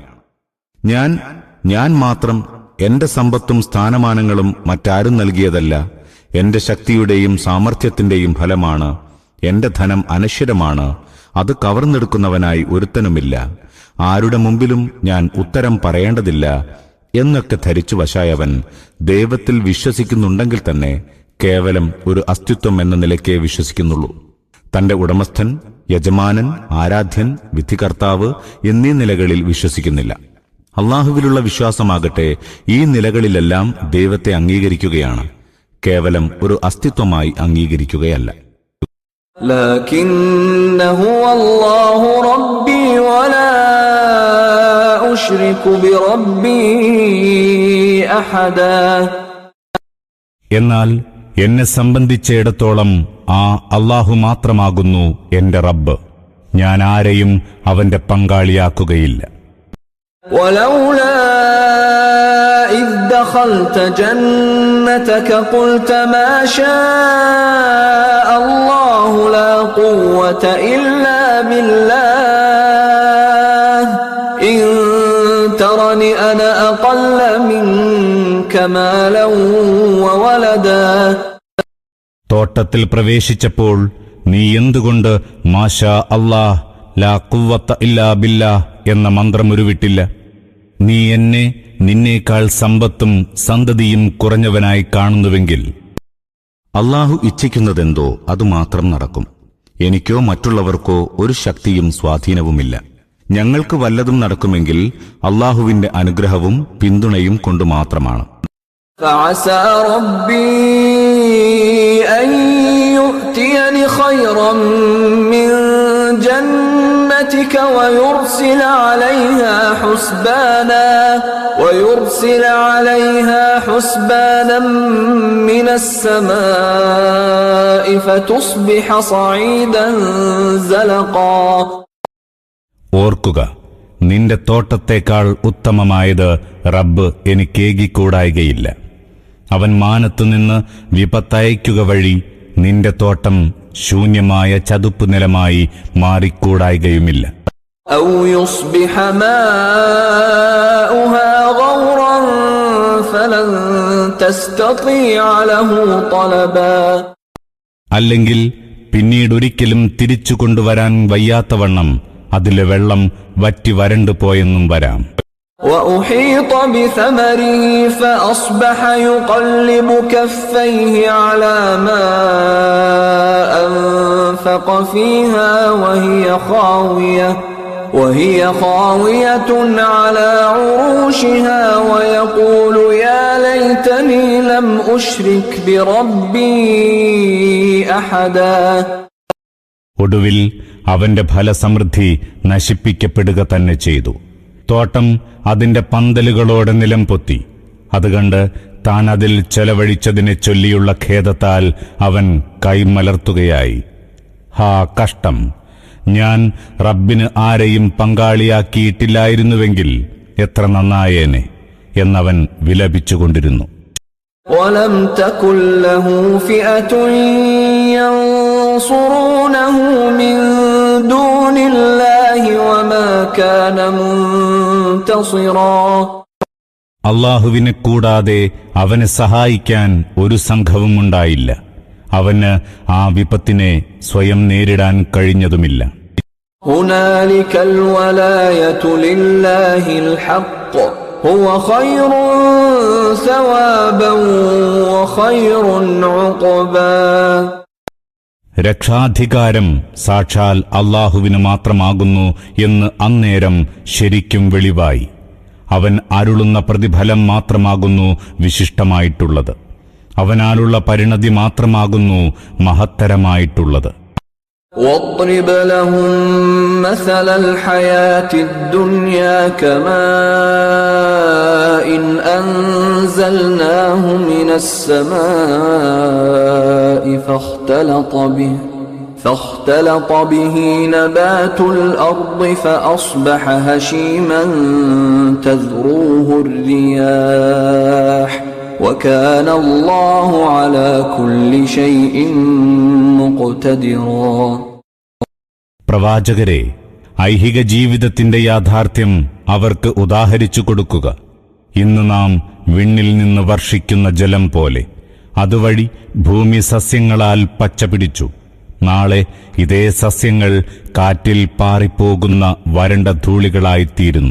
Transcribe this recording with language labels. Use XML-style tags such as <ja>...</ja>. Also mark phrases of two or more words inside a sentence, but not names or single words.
<ml>ഞാൻ മാത്രം, എന്റെ സമ്പത്തും സ്ഥാനമാനങ്ങളും മറ്റാരും നൽകിയതല്ല, എന്റെ ശക്തിയുടെയും സാമർഥ്യത്തിന്റെയും ഫലമാണ്, എന്റെ ധനം അനശ്വരമാണ്, അത് കവർന്നെടുക്കുന്നവനായി ഒരുത്തനുമില്ല, ആരുടെ മുമ്പിലും ഞാൻ ഉത്തരം പറയേണ്ടതില്ല എന്നൊക്കെ ധരിച്ചു വശായവൻ ദൈവത്തിൽ വിശ്വസിക്കുന്നുണ്ടെങ്കിൽ തന്നെ കേവലം ഒരു അസ്തിത്വം എന്ന നിലയ്ക്കേ വിശ്വസിക്കുന്നുള്ളൂ. തന്റെ ഉടമസ്ഥൻ, യജമാനൻ, ആരാധ്യൻ, വിധികർത്താവ് എന്നീ നിലകളിൽ വിശ്വസിക്കുന്നില്ല. അള്ളാഹുവിലുള്ള വിശ്വാസമാകട്ടെ ഈ നിലകളിലെല്ലാം ദൈവത്തെ അംഗീകരിക്കുകയാണ്, കേവലം ഒരു അസ്തിത്വമായി അംഗീകരിക്കുകയല്ല.</ml> <ar>لكنه والله ربي ولا أشرك بربي أحدا.</ar> <ml>എന്നാൽ എന്നെ സംബന്ധിച്ചിടത്തോളം ആ അല്ലാഹു മാത്രമാകുന്നു എന്റെ റബ്ബ്. ഞാൻ ആരെയും അവന്റെ പങ്കാളിയാക്കുകയില്ല.</ml> <ar>ولولا إذ دخلت جنتك قلت ما شاء الله لا قوة إلا بالله إن ترني أنا أقل منك مالا وولدا.</ar> <ml>തോട്ടത്തിൽ പ്രവേശിച്ചപ്പോൾ നീ എന്തുകൊണ്ട്</ml> <ar>ما شاء الله لا قوة إلا بالله</ar> <ml>എന്ന മന്ത്രം ഉരുവിട്ടില്ല? നീ എന്നെ നിന്നേക്കാൾ സമ്പത്തും സന്തതിയും കുറഞ്ഞവനായി കാണുന്നുവെങ്കിൽ അള്ളാഹു ഇച്ഛിക്കുന്നതെന്തോ അതുമാത്രം നടക്കും. എനിക്കോ മറ്റുള്ളവർക്കോ ഒരു ശക്തിയും സ്വാധീനവുമില്ല. ഞങ്ങൾക്ക് വല്ലതും നടക്കുമെങ്കിൽ അള്ളാഹുവിന്റെ അനുഗ്രഹവും പിന്തുണയും കൊണ്ട് മാത്രമാണ്.</ml> <ar>فعسى ربي أن يؤتيني خيرا من جنتك ويرسل عليها حسبانا من السماء فتصبح صعيدا زلقا.</ar> <ml>ഓർക്കുക, നിന്റെ തോട്ടത്തേക്കാൾ ഉത്തമമായത് റബ്ബ് എനിക്കേകിക്കൂടായികയില്ല. അവൻ മാനത്തുനിന്ന് വിപത്തയക്കുക വഴി നിന്റെ തോട്ടം ശൂന്യമായ ചതുപ്പ് നിലമായി മാറിക്കൂടായികയുമില്ല.</ml> <ar>أو يصبح ماؤها غورا فلن تستطيع له طلبا.</ar> <ml>അല്ലെങ്കിൽ പിന്നീടൊരിക്കലും തിരിച്ചു കൊണ്ടുവരാൻ വയ്യാത്തവണ്ണം അതിലെ വെള്ളം വറ്റി വരണ്ടു പോയെന്നും വരാം.</ml> <ar>وأحيط بثمره فأصبح يقلب كفيه على ما أنفق فيها وهي خاوية على عروشها ويقول يا ليتني لم أشرك بربي أحدا.</ar> <ml>ഒടുവിൽ അവന്റെ ഫലസമൃദ്ധി നശിപ്പിക്കപ്പെടുക തന്നെ ചെയ്തു. തോട്ടം അതിന്റെ പന്തലുകളോടെ നിലം പൊത്തി. അതുകണ്ട് താൻ അതിൽ ചെലവഴിച്ചതിനെ ചൊല്ലിയുള്ള ഖേദത്താൽ അവൻ കൈമലർത്തുകയായി. ഹാ കഷ്ടം! ഞാൻ റബ്ബിന് ആരെയും പങ്കാളിയാക്കിയിട്ടില്ലായിരുന്നുവെങ്കിൽ എത്ര നന്നായേനെ എന്നവൻ വിലപിച്ചുകൊണ്ടിരുന്നു.</ml> <ar>وَلَمْ تَكُنْ لَهُ فِئَةٌ يَنْصُرُونَهُ مِنْ دُونِ اللَّهِ وَمَا كَانَ مُنْتَصِرًا.</ar> <ml>അള്ളാഹുവിനെ കൂടാതെ അവനെ സഹായിക്കാൻ ഒരു സംഘവും ഉണ്ടായില്ല. അവന് ആ വിപത്തിനെ സ്വയം നേരിടാൻ കഴിഞ്ഞതുമില്ല.</ml> <ar>هُنَالِكَ الْوَلَايَةُ لِلَّهِ الْحَقِّ هُوَ خَيْرٌ ثَوَابًا وَخَيْرٌ عُقْبًا.</ar> <ml>രക്ഷാധികാരം സാക്ഷാൽ അള്ളാഹുവിന് മാത്രമാകുന്നു എന്ന് അന്നേരം ശരിക്കും വെളിവായി. അവൻ അരുളുന്ന പ്രതിഫലം മാത്രമാകുന്നു വിശിഷ്ടമായിട്ടുള്ളത്. അവനാലുള്ള പരിണതി മാത്രമാകുന്നു മഹത്തരമായിട്ടുള്ളത്.</ml> <ar>واضرب لهم مثل الحياة الدنيا كماء أنزلناه من السماء فاختلط به نبات الأرض فأصبح هشيما تذروه الرياح وكان الله على كل شيء مقتدرا.</ar> <ml>പ്രവാചകരെ, ഐഹിക ജീവിതത്തിന്റെ യാഥാർത്ഥ്യം അവർക്ക് ഉദാഹരിച്ചു കൊടുക്കുക. ഇന്ന് നാം വിണ്ണിൽ നിന്ന് വർഷിക്കുന്ന ജലം പോലെ അതുവഴി ഭൂമി സസ്യങ്ങളാൽ പച്ചപിടിച്ചു. നാളെ ഇതേ സസ്യങ്ങൾ കാറ്റിൽ പാറിപ്പോകുന്ന വരണ്ട ധൂളികളായിത്തീരുന്നു.</ml>